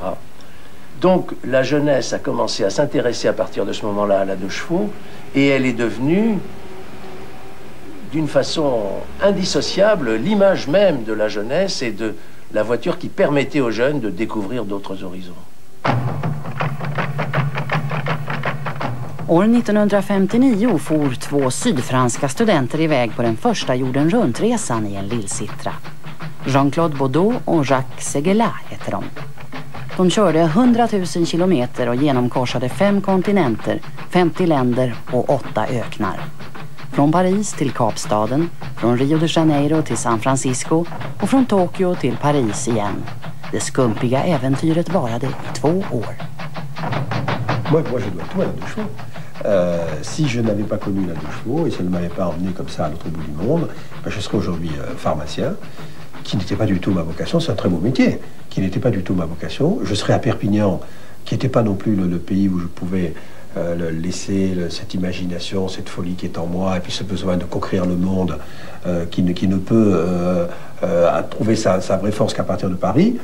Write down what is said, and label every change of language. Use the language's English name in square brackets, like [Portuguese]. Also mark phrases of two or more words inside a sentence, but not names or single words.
[French] Donc la jeunesse a commencé à s'intéresser à partir de ce moment-là à la 2 chevaux, et elle est devenue, d'une façon indissociable, l'image même de la jeunesse et de la voiture qui permettait aux jeunes de découvrir d'autres horizons. [Swedish] År 1959 for 2 sydfranska studenter iväg på den första jorden runt-resan i en lillsittra. Jean-Claude Baudot och Jacques Séguéla heter de. De körde 100 000 kilometer och genomkorsade 5 kontinenter, 50 länder och 8 öknar. Från Paris till Kapstaden, från Rio de Janeiro till San Francisco och från Tokyo till Paris igen. Det skumpiga äventyret varade i 2 år. [French] Moi, je dois tout à la 2 chevaux. Si je n'avais pas connu la 2 chevaux et si elle ne m'avait pas emmené comme ça à l'autre bout du monde, ben je serais aujourd'hui pharmacien, qui n'était pas du tout ma vocation. C'est un très beau métier, qui n'était pas du tout ma vocation. Je serais à Perpignan, qui n'était pas non plus le pays où je pouvais laisser cette imagination, cette folie qui est en moi, et puis ce besoin de conquérir le monde qui ne peut trouver sa vraie force qu'à partir de Paris.